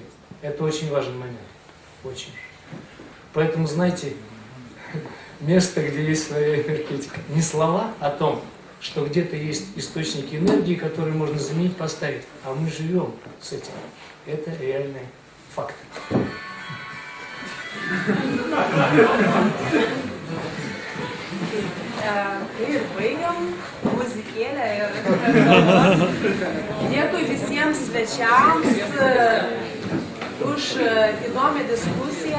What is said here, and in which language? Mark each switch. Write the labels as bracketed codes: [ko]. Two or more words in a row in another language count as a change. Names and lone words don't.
[ru] Это очень важный момент. Очень. Поэтому, знаете, место, где есть своя энергетика. Не слова о том, что где-то есть источники энергии, которые можно заменить, поставить, а мы живем с этим. Это реальный факт. [lt] Ir baigiam muzikėlę ir dėkui visiems svečiams už įdomią diskusiją.